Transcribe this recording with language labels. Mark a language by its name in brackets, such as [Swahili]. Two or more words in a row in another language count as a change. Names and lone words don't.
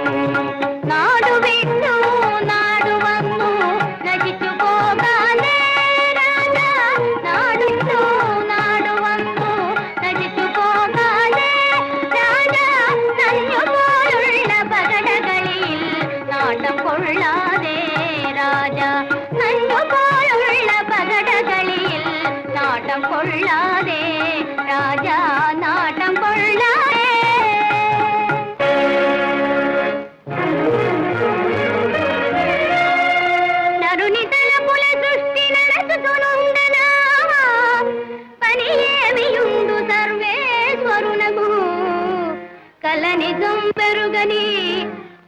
[Malayalam] നാടു വിട്ടു നാടു വന്നു നശിച്ചു പോകാനേ രാജ, നാടുവിട്ടു നാടു വന്നു നശിച്ചു പോകാനേ രാജ. നഞ്ഞു പോലുള്ള പകടകളിൽ നാട്ടം കൊള്ളാതെ രാജ, നഞ്ഞു പോലുള്ള പകടകളിൽ നാട്ടം കൊള്ളാതെ രാജ, നാട്ടം കൊള്ളാതെ. [Telugu] నరుని తలపుల సృష్టి నడచుతునుండనా, పని ఏమియుండు సర్వేశ్వరునకు. కల నిజం పెరుగని